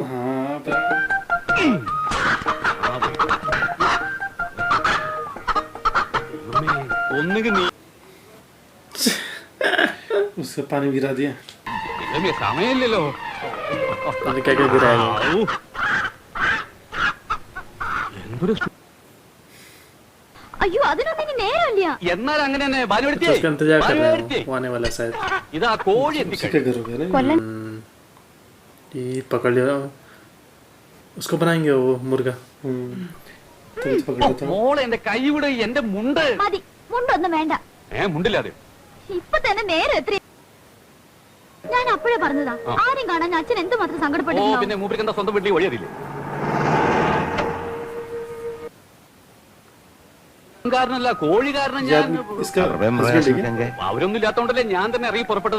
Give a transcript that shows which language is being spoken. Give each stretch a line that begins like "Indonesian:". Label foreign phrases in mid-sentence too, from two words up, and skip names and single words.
Hindi: हाँ, उससे पानी गिरा दिया।
Malayalam: സമയമില്ലല്ലോ.
Hindi: क्या क्या गिराया?
Malayalam: അയ്യോ, അതിനൊന്നും ഇനി നേരമില്ല. എന്നാൽ അങ്ങനെ തന്നെ
Hindi: उसका इंतजार कर रहे हैं, वो आने वाला शायद।
Malayalam: ഇതാ കോഴി
Hindi: उसी के घर हो गया ना। ये पकड़ लिया, उसको बनाएंगे वो मुर्गा। तो पकड़ लेता हूँ।
Malayalam: മോളെ എന്റെ കൈ വിട്. എന്റെ മുണ്ട്. മതി, മുണ്ടൊന്നും വേണ്ട. മുണ്ടില്ലാതെ ഇപ്പൊ തന്നെ നേരെ എത്ര. ഞാൻ അപ്പോഴേ പറഞ്ഞതാ, ആരും കാണാൻ അച്ഛൻ എന്തുമാത്രം സങ്കടപ്പെട്ടു. പിന്നെ മൂപ്പർക്ക് എന്താ സ്വന്തം വീട്ടിൽ വഴിയതില്ലേ? കാരണല്ല, കോഴി കാരണം ഞാൻ അവരൊന്നും ഇല്ലാത്തോണ്ടല്ലേ ഞാൻ തന്നെ ഇറങ്ങി പുറപ്പെട്ടത്.